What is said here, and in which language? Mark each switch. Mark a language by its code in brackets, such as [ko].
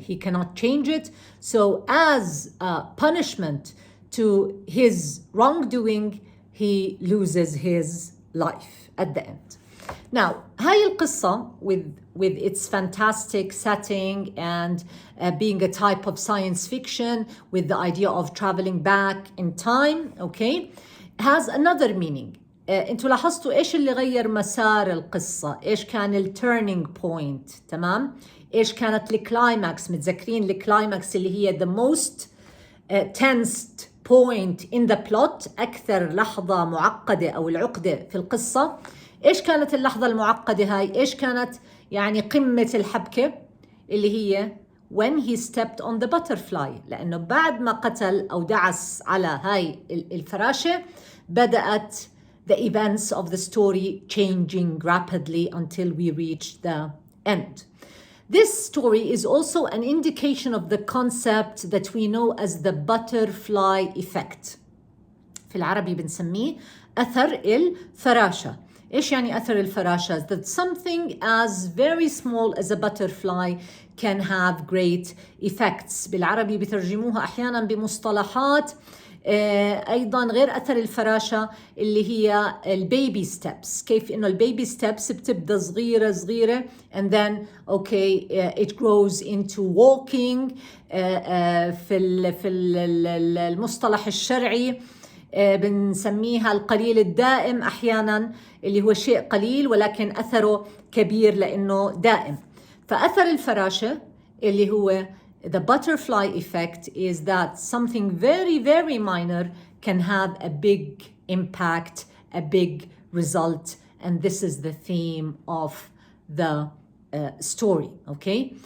[en] He cannot change it. So as a punishment to his wrongdoing, he loses his life at the end. Now, [ar] هاي القصة [en] with its fantastic setting and being a type of science fiction with the idea of traveling back in time, okay, has another meaning. [ar] انتوا لاحظتوا ايش اللي غير مسار القصة؟ ايش كان التيرنينج بوينت؟ تمام؟ ايش كانت الكلايماكس؟ متذكرين الكلايماكس اللي هي [en] the most tensed point in the plot، [ar] أكثر لحظة معقدة أو العقدة في القصة. إيش كانت اللحظة المعقدة هاي؟ إيش كانت يعني قمة الحبكة؟ اللي هي [en] when he stepped on the butterfly، [ar] لأنه بعد ما قتل أو دعس على هاي الفراشة بدأت [en] the events of the story changing rapidly until we reach the end. This story is also an indication of the concept that we know as the butterfly effect. [ar] في العربي بنسميه أثر الفراشة. إيش يعني أثر الفراشة؟ [en] That something as very small as a butterfly can have great effects. [ar] بالعربي بترجموها أحيانا بمصطلحات أيضا غير أثر الفراشة اللي هي البيبي ستيبس، كيف إنه البيبي ستيبس بتبدأ صغيرة صغيرة [en] and then okay it grows into walking. [ar] في المصطلح الشرعي بنسميها القليل الدائم أحيانا، اللي هو شيء قليل ولكن أثره كبير لأنه دائم. فأثر الفراشة اللي هو [en] the butterfly effect is that something very, very minor can have a big impact, a big result, and this is the theme of the story, okay?